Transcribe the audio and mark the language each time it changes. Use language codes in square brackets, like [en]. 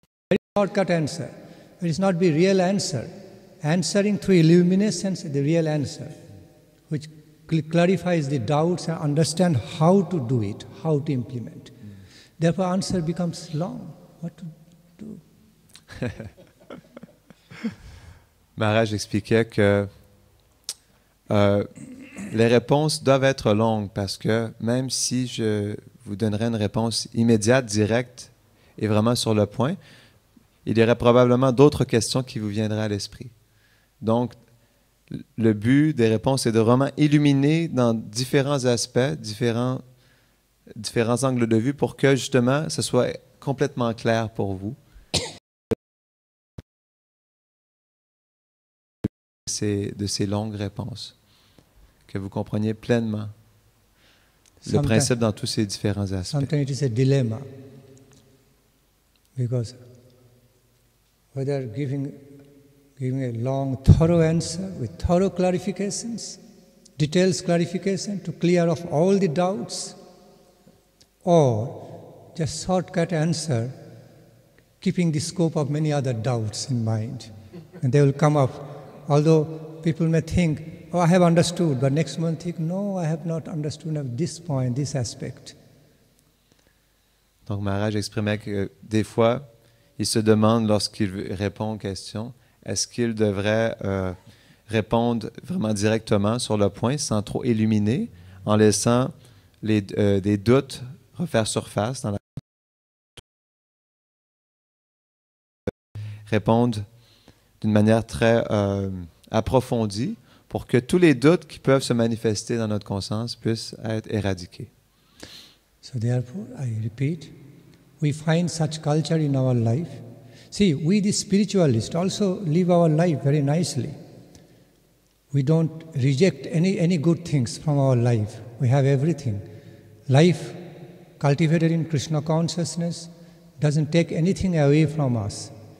[en] Very shortcut answer. It is not the real answer. Answering through illumination is the real answer, which clarifies the doubts and understand how to do it, how to implement. Therefore, answer becomes long. What to do? [fr] Maharaj expliquait que les réponses doivent être longues parce que même si je vous donnerais une réponse immédiate, directe et vraiment sur le point, il y aurait probablement d'autres questions qui vous viendraient à l'esprit. Donc, le but des réponses est de vraiment illuminer dans différents aspects, différents angles de vue pour que justement ce soit complètement clair pour vous de ces longues réponses, que vous compreniez pleinement le [en] Sometimes- [fr] principe dans tous ces différents aspects. [en] Sometimes it is a dilemma because whether giving a long, thorough answer with thorough clarifications, details clarification to clear off all the doubts, or just shortcut answer, keeping the scope of many other doubts in mind. And they will come up. Although people may think, oh, I have understood, but next month think, no, I have not understood at this point, this aspect. [fr] Donc Maharaj exprimait que des fois, il se demande lorsqu'il répond aux questions, est-ce qu'il devrait répondre vraiment directement sur le point sans trop illuminer, en laissant des doutes refaire surface dans la répondre d'une manière très approfondie pour que tous les doutes qui peuvent se manifester dans notre conscience puissent être éradiqués. [en] So therefore, I repeat, we find such culture in our life. See, we the spiritualists also live our life very nicely. We don't reject any good things from our life. We have everything. Life cultivated in Krishna consciousness doesn't take anything away from us.